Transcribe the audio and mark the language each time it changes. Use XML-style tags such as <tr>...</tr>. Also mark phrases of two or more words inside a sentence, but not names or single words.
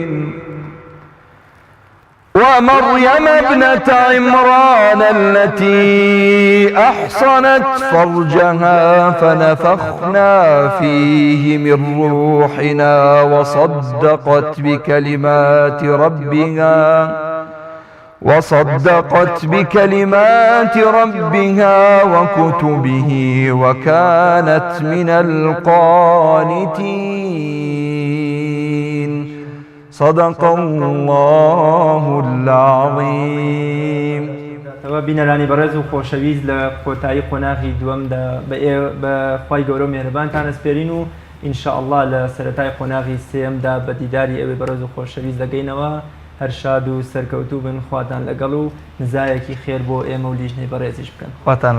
<ar>ومريم ابنة عمران التي أحصنت فرجها فنفخنا فيه من روحنا وصدقت بكلمات ربها وكتبه وكانت من القانتين. صدق الله العظيم.</ar> <ckb>بینەرانی بەڕێز و خۆشەویست لە کۆتایی قۆناغی دووەمدا بە خوای گەورە و مێهرەبانتان ئەسپێرین و ئینشاءالله لە سەرەتای قۆناغی سێمدا بە دیداری ئەوێ بەڕێز و خۆشەویست دەگەینەوە. هەر شاد و سەرکەوتوو بن، خواتان لەگەڵ و نزایەکی خێر بۆ ئێمە و لیژنەی بەڕێزیش بکەن.</ckb>